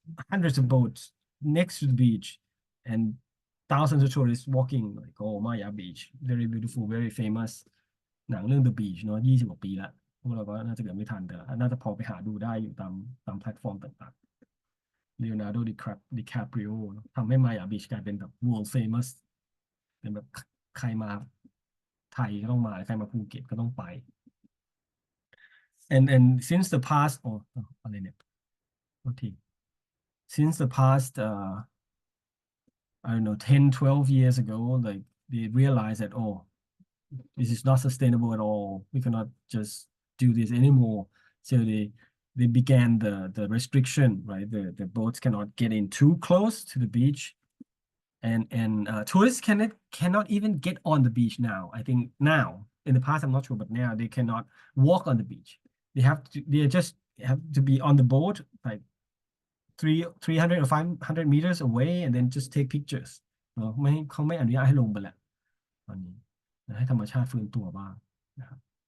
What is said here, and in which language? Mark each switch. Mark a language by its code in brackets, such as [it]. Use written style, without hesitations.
[en] hundreds of boats next to the beach and thousands of tourists walking like oh Maya Beach very beautiful very famous [th] หนังเรื่อง The Beach เนาะ20 กว่าปีละพวกเราก็น่าจะเกิดไม่ทันแต่น่าจะพอไปหาดูได้อยู่ตามแพลตฟอร์มต่างๆ Leonardo DiCaprio ทำให้ Maya Beach กลายเป็นแบบ [en] world famous [th] เป็นแบบใครมา ไทยก็ต้องมาใครมาภูเก็ตก็ต้องไป [en] and since the past [th] อะไรเนี่ยโทษที [en] since the past I don't know, 10, 12 years ago, like they realized that, oh, this is not sustainable at all. We cannot just do this anymore. So they began the restriction, right? The boats cannot get in too close to the beach. And tourists cannot even get on the beach now. I think now, in the past, I'm not sure, but now they cannot walk on the beach. They just have to be on the boat, like 300 or 500 meters away, and then just take pictures [th] เนอะไม่เขาไม่อนุญาตให้ลงไปแหละตอนนี้ให้ธรรมชาติฟื้นตัวบ้างนะครับ